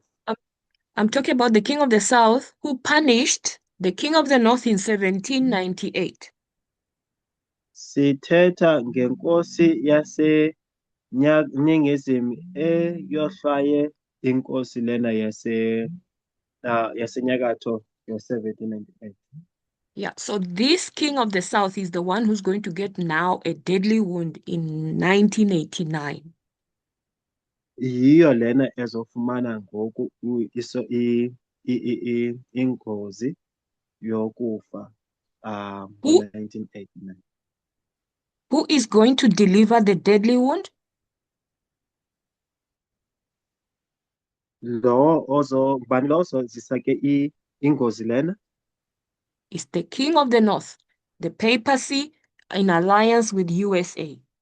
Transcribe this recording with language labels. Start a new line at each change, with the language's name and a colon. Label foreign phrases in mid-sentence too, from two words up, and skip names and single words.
English: I'm talking about the king of the south, who punished the king of the north in 1798.
Xhosa: Sithetha ngenkosi yaseningizimu eyohlwaye inkosi lena yasenyakatho ngo-1798.
English: Yeah, so this king of the south is the one who's going to get now a deadly wound in 1989.
Xhosa: Yiyo lena ezofumana ngoku ingozi yokufa ngo-1989.
English: Who is going to deliver the deadly wound?
Xhosa: Ngubani lo ozozisa ke ingozi lena?
English: Is the king of the north, the papacy in alliance with USA.